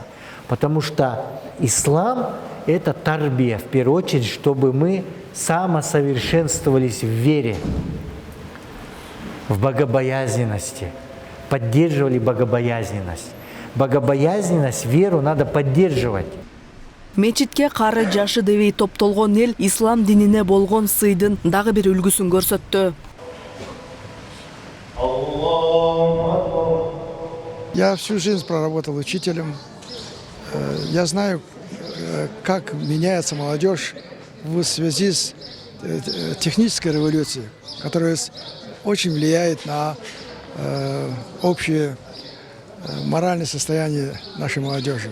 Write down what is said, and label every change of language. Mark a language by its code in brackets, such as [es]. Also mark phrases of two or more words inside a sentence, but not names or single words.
[ru] Потому что ислам – это тарбия, в первую очередь, чтобы мы самосовершенствовались в вере, в богобоязненности, поддерживали богобоязненность. Богобоязненность, веру надо поддерживать. [ky] Мечитке кары жашы дебей топтолгон эл ислам динине болгон сыйдын дагы бир үлгүсүн көрсөттү. [ru] Я всю жизнь проработал учителем. Я знаю, как меняется молодежь в связи с технической революцией, которая очень влияет на общее моральное состояние нашей молодежи.